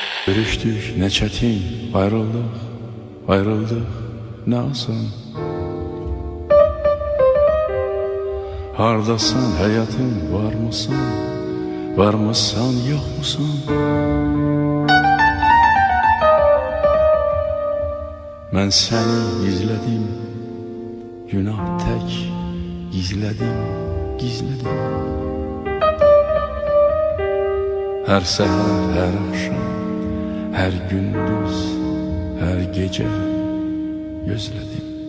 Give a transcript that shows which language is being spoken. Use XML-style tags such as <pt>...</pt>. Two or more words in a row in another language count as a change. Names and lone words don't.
<tr>Görüştük ne çetin, ayrıldık ne asan. Hardasan hayatım, var mısan yok musan?</tr> <az>Mən səni izlədim, günah tək gizlədim. Hər səhər, hər axşam, hər gündüz, hər gecə gözlədim.</az>